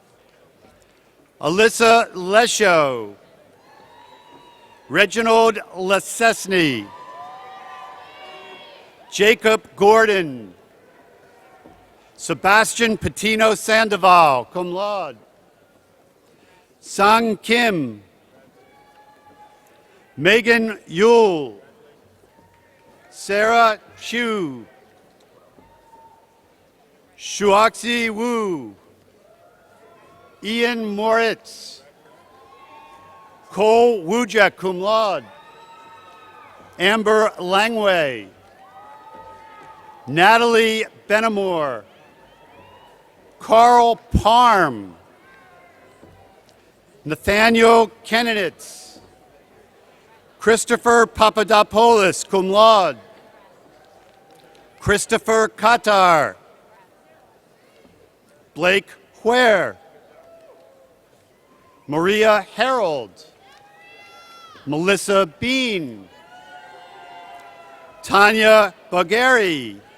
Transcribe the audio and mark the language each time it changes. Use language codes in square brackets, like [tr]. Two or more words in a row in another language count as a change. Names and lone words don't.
[en] Alyssa Lesho. Reginald Lesesny. Jacob Gordon. Sebastian Patino Sandoval, [la] cum laude. [en] Sang Kim. Megan Yule. Sarah Chu. Shuoxi Wu. Ian Moritz. Cole Wujek, [la] cum laude. [en] Amber Langway. Natalie Benamor. Carl Parm. Nathaniel Kenenitz. Christopher Papadopoulos, [la] cum laude. [en] Christopher Qatar. Blake Ware. Maria Harold. Melissa Bean. Tanya Bagari.